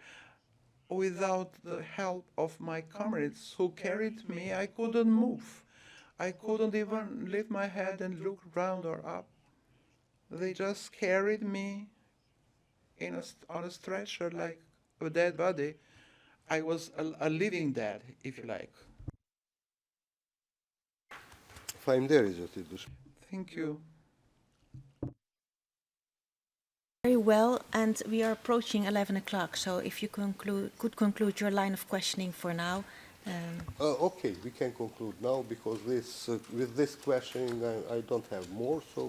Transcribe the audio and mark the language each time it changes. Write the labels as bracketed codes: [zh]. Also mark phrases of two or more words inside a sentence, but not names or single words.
[en] Without the help of my comrades who carried me, I couldn't move. I couldn't even lift my head and look round or up. They just carried me on a stretcher like a dead body. I was a living dead, if you like. [sq] faleminderit zoti Dush. [en] Thank you. Very well, and we are approaching 11 o'clock, so if you could conclude your line of questioning for now. Okay, we can conclude now because with this questioning I don't have more, so